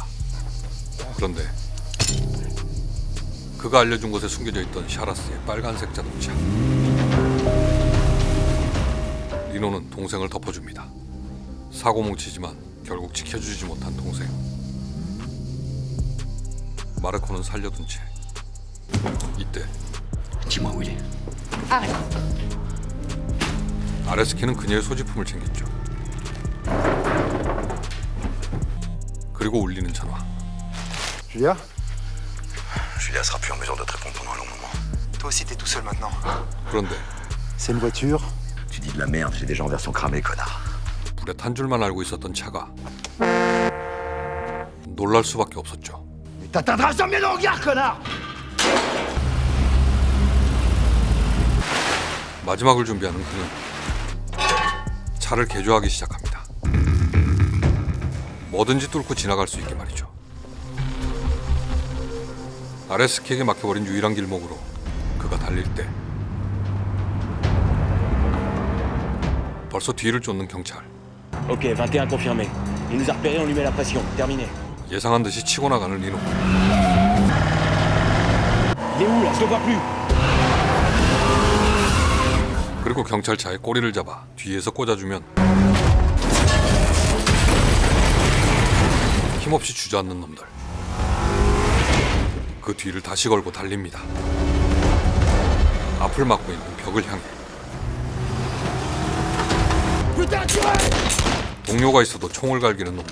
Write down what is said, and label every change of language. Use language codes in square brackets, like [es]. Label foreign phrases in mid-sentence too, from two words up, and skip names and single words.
[ko] 그런데 그가 알려준 곳에 숨겨져 있던 샤라스의 빨간색 자동차. 리노는 동생을 덮어줍니다. 사고 뭉치지만 결국 지켜주지 못한 동생. 마르코는 살려둔 채 이때 [fr] Dis-moi où il est. Arrête. [ko] 아레스키는 그녀의 소지품을 챙겼죠. 그리고 울리는 전화. [fr] Julia? Julia sera plus en mesure de te répondre pendant un long moment. Toi aussi, t'es tout seul maintenant. [ko] 그런데 [fr] C'est une voiture. Tu dis de la merde, j'ai déjà en version cramée, connard. [ko] 불에 탄 줄만 알고 있었던 차가 놀랄 수밖에 없었죠. [fr] Mais t'atteindras jamais le regard, connard! [ko] 마지막을 준비하는 그는 차를 개조하기 시작합니다. 뭐든지 뚫고 지나갈 수 있게 말이죠. 아레스키에게 막혀버린 유일한 길목으로 그가 달릴 때 벌써 뒤를 쫓는 경찰. [fr] Ok, 21 confirmé. Il nous a repéré, on lui met la pression. Terminé. [ko] 예상한 듯이 치고 나가는 리노. [fr] Il est où là? Je le vois plus. [ko] 그리고 경찰차의 꼬리를 잡아 뒤에서 꽂아주면 힘없이 주저앉는 놈들. 그 뒤를 다시 걸고 달립니다. 앞을 막고 있는 벽을 향해. 동료가 있어도 총을 갈기는 놈들.